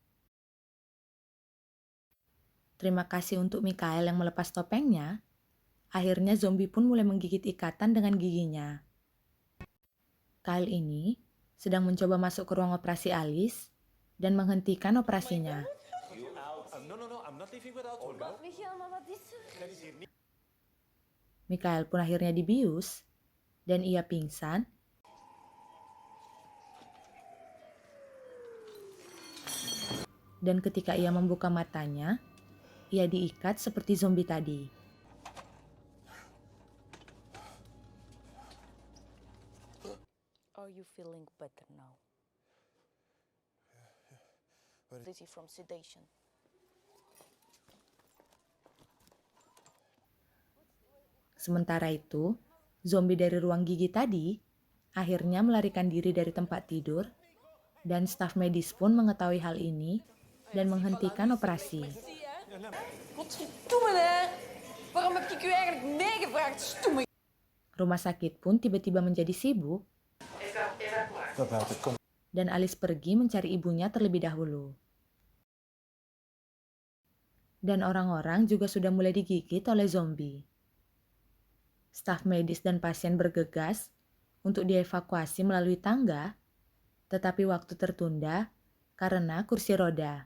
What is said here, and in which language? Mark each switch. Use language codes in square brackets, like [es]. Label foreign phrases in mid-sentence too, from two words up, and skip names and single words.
[id] Terima kasih untuk Mikael yang melepas topengnya. Akhirnya zombie pun mulai menggigit ikatan dengan giginya. Kyle ini sedang mencoba masuk ke ruang operasi Alice dan menghentikan operasinya. [en] No, I'm not leaving without one. [nl] Michael, maar wat is er? [id] Mikael pun akhirnya dibius dan ia pingsan. Dan ketika ia membuka matanya, ia diikat seperti zombie tadi. [en] Are you feeling better now? This is from sedation. [id] Sementara itu, zombie dari ruang gigi tadi akhirnya melarikan diri dari tempat tidur dan staf medis pun mengetahui hal ini dan menghentikan operasi. [nl] Godverdomme, hè? Waarom heb ik u eigenlijk meegevraagd, stomme? [id] Rumah sakit pun tiba-tiba menjadi sibuk dan Alice pergi mencari ibunya terlebih dahulu. Dan orang-orang juga sudah mulai digigit oleh zombie. Staf medis dan pasien bergegas untuk dievakuasi melalui tangga, tetapi waktu tertunda karena kursi roda.